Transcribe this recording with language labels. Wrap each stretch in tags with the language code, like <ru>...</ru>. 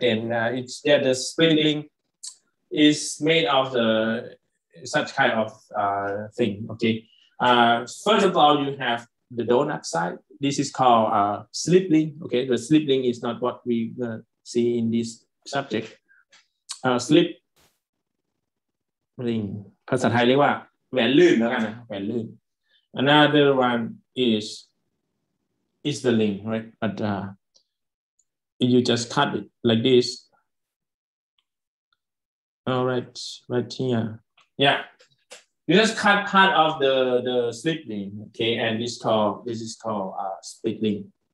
<en>Then the split link is made of such kind of thing. Okay. First of all, you have the donut side. This is called slip link. Okay, the slip link is not what we see in this subject.</en> <th>Slip link ภาษาไทยเรียกว่าแหวนลื่นแล้วกันนะแหวนลื่น</th> <en>Another one is the link, right? But you just cut it like this. All right, right here. Yeah, you just cut part of the slip link, okay, and this is called split link.</en>